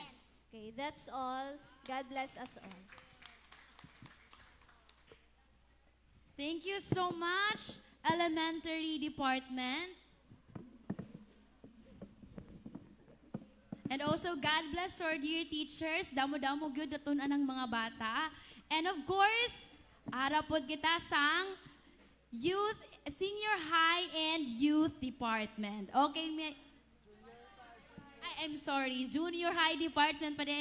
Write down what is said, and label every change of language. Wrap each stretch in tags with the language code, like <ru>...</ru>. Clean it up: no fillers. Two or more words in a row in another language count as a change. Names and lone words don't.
<en>Okay, that's all. God bless us all. Thank you so much, elementary department. And also, God bless our dear teachers.</en> <hil>Damo-damo gyud natunan ang mga bata.</hil> <en>And of course,</en> <hil>harapod kita sang</hil> <en>youth, senior high and youth department. Okay, I'm sorry, junior high department</en> <tl>pa din.</tl>